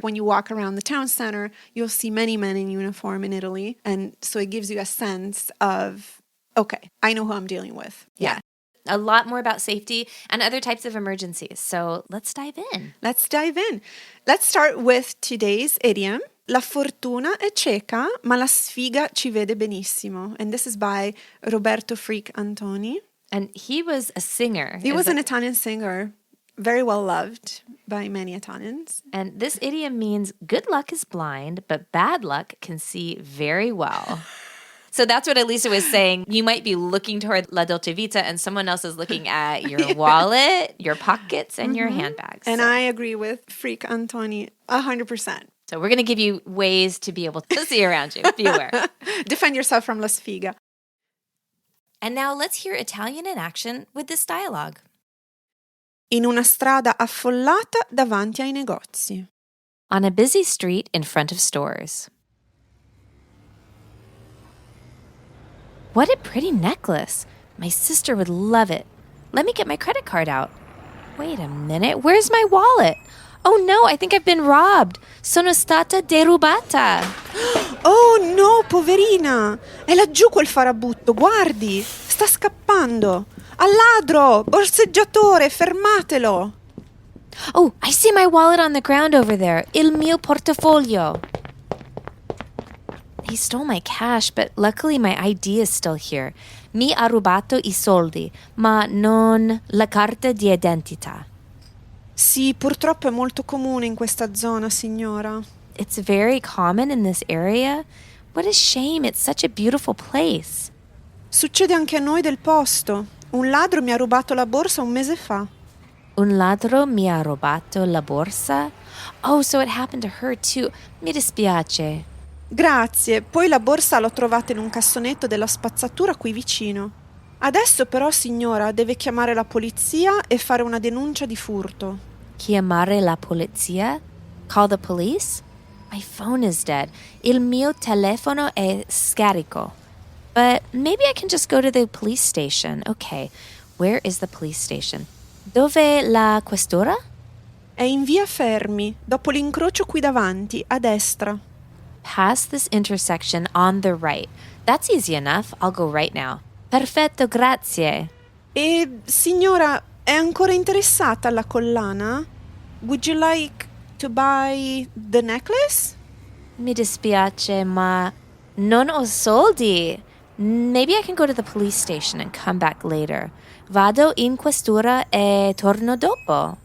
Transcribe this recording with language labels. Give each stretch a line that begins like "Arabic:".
English: When you walk around the town center, you'll see many men in uniform in Italy. And so it gives you a sense of, okay, I know who I'm dealing with. Yeah. A lot more about safety and other types of emergencies. So let's dive in. Let's dive in. Let's start with today's idiom.
Italian: La fortuna è cieca, ma la sfiga ci vede benissimo.
English: And this is by Roberto Freak Antoni. And he was a singer. He was an Italian singer, very well loved by many Italians. And this idiom means good luck is blind, but bad luck can see very well. So that's what Elisa was saying. You might be looking toward La Dolce Vita and someone else is looking at your wallet, your pockets, and your handbags. And I agree with Freak Antoni 100%. So we're going to give you ways to be able to see around you. Be aware. Defend yourself from la sfiga. And now let's hear Italian in action with this dialogue.
Italian: In una strada affollata davanti ai negozi.
English: On a busy street in front of stores. What a pretty necklace. My sister would love it. Let me get my credit card out. Wait a minute, where's my wallet? Oh no, I think I've been robbed.
Italian: Sono stata derubata. Oh no, poverina! È laggiù quel farabutto, guardi! Sta scappando! Al ladro! Borseggiatore, fermatelo!
English: Oh, I see my wallet on the ground over there.
Italian: Il mio portafoglio.
English: He stole my cash, but luckily my ID is still here.
Italian: Mi ha rubato I soldi, ma non la carta di identità. Sì, purtroppo è molto comune in questa zona, signora.
English: It's very common in this area. What a shame. It's such a beautiful place.
Italian: Succede anche a noi del posto. Un ladro mi ha rubato la borsa un mese fa. Un ladro mi ha rubato la borsa.
English: Oh, so it happened to her too.
Italian: Mi dispiace. Grazie, poi la borsa l'ho trovata in un cassonetto della spazzatura qui vicino. Adesso però, signora, deve chiamare la polizia e fare una denuncia di furto. Chiamare la polizia?
English: Call the police? My phone is dead.
Italian: Il mio telefono è scarico.
English: But maybe I can just go to the police station. Okay, where is the police station?
Italian: Dove la questura? È in via Fermi, dopo l'incrocio qui davanti, a destra.
English: Pass this intersection on the right. That's easy enough. I'll go right now.
Italian: Perfetto, grazie. E, signora, è ancora interessata alla collana?
English: Would you like to buy the necklace?
Italian: Mi dispiace, ma non ho soldi.
English: Maybe I can go to the police station and come back later.
Italian: Vado in questura e torno dopo.